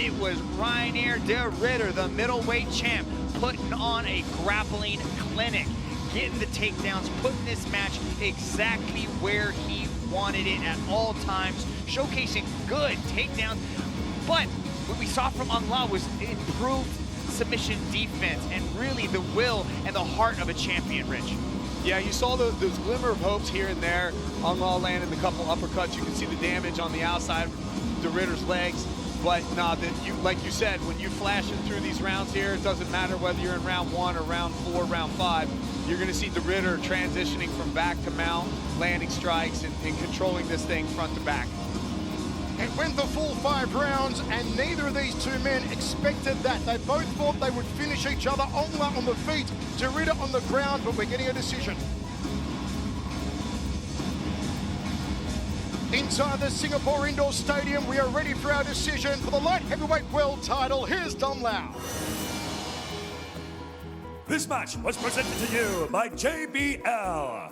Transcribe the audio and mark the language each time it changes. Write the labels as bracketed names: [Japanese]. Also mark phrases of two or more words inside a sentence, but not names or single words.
[English] It was Reinier de Ridder, the middleweight champ, putting on a grappling clinic, getting the takedowns, putting this match exactly where he wanted it at all times, showcasing good takedowns. But what we saw from Ong-La was improved submission defense and really the will and the heart of a champion, Rich. Yeah, you saw those glimmer of hopes here and there. Ong-La landed a couple uppercuts. You can see the damage on the outside of de Ridder's legs. But nah, like you said, when you flashing through these rounds here, it doesn't matter whether you're in round 1 or round 4, round 5. You're going to see de Ridder transitioning from back to mount, landing strikes, and controlling this thing front to back. It went the full 5 rounds, and neither of these two men expected that. They both thought they would finish each other. Ong-La on the feet, de Ridder on the ground, but we're getting a decision. Inside the Singapore Indoor Stadium, we are ready for our decision for the light heavyweight world title. Here's Dom Lau. This match was presented to you by JBL.